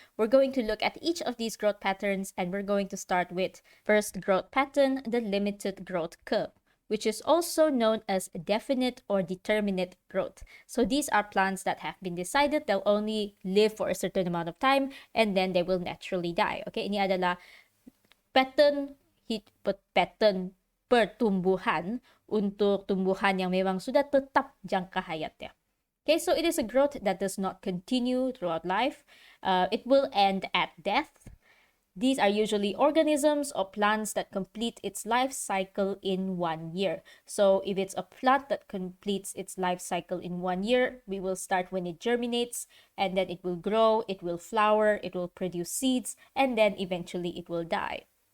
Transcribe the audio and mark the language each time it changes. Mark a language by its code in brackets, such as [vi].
[en] We're going to look at each of these growth patterns, and we're going to start with first growth pattern, the limited growth curve, which is also known as definite or determinate growth. So these are plants that have been decided they'll only live for a certain amount of time and then they will naturally die. [ms] Okay, ini adalah pattern pertumbuhan untuk tumbuhan yang memang sudah tetap jangka hayatnya. [en] Okay, so it is a growth that does not continue throughout life. It will end at death. These are usually organisms or plants that complete its life cycle in 1 year. So if it's a plant that completes its life cycle in 1 year, we will start when it germinates, and then it will grow, it will flower, it will produce seeds, and then eventually it will die.